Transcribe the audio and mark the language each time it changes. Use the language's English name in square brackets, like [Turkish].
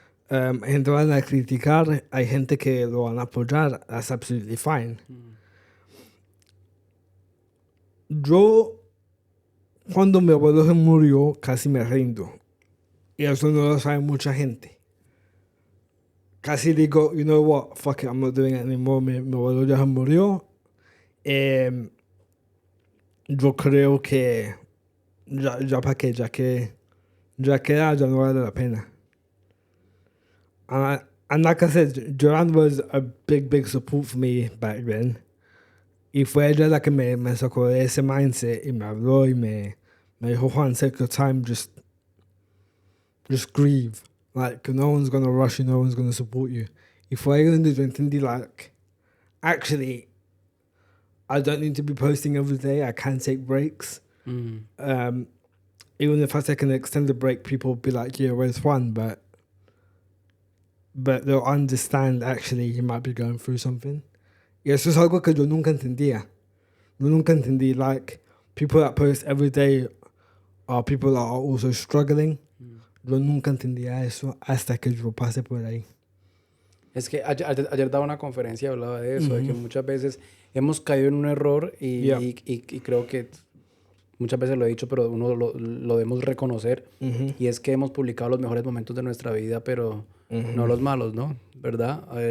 [Spanish] Hay gente que van a criticar, hay gente que lo van a apoyar, [English] that's absolutely fine. [Spanish] Yo, cuando mi abuelo se murió, casi me rindo. Y eso no lo sabe mucha gente. Casi digo, [English] you know what, fuck it, I'm not doing it anymore. [Spanish] Mi abuelo ya se murió. Yo creo que ya para qué, ya que ya no vale la pena. [English] And like I said, Joanne was a big support for me back then. [Spanish] Y fue ella la que me sacó de ese mindset y me habló y me dijo, Juan, [English] take your time, just grieve. Like, no one's gonna rush you, no one's gonna support you. [Spanish] Y fue ahí donde yo entendí, [English] like, actually, I don't need to be posting every day. I can take breaks. Even if I take an extended break, people will be like, yeah, where's Juan? But they'll understand, actually, you might be going through something. [Spanish] Y eso es algo que yo nunca entendía. Yo nunca entendí, [English] like, people that post every day are people that are also struggling. [Spanish] Yo nunca entendía eso hasta que yo pasé por ahí. Es que ayer daba una conferencia y hablaba de eso, de que muchas veces hemos caído en un error y creo que muchas veces lo he dicho, pero uno lo debemos reconocer, y es que hemos publicado los mejores momentos de nuestra vida, pero no los malos, ¿no? ¿Verdad?